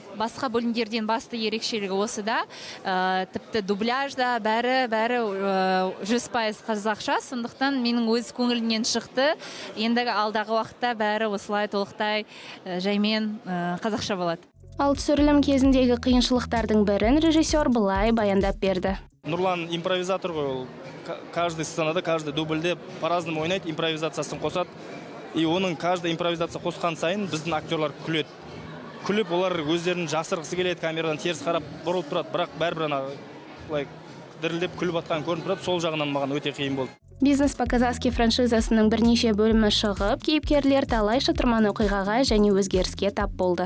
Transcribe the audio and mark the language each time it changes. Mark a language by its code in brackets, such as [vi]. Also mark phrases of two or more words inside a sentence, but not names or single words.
[kk] Басқа бөлімдерден басты ерекшелігі осыда. Тіпті дубляжда бәрі 100% қазақша, сондықтан менің өз көңілімнен шықты. Ендігі алдағы уақытта бәрі осылай толықтай жаймен қазақша болады. Ал түсірілім кезіндегі қиыншылықтардың бірін режиссер былай баяндап берді. Нұрлан импровизатор ғой, ол каждый сценада, каждый дубльде по-разному ойнайды, импровизациясын қосады. И оның каждый импровизация қосқан сайын біздің актерлар күледі. Күліп, олар өздерін жасырғысы келеді, камерадан теріс қарап бұрылып тұрады, бірақ бәрібір дірілдеп күліп атқан көрініп тұрады, сол жағынан маған өте қиын болды. Бизнес по-казахски франшизасының бірнеше бөлімі шығып, кейіпкерлер талай шытырман оқиғаға және өзгеріске тап болды.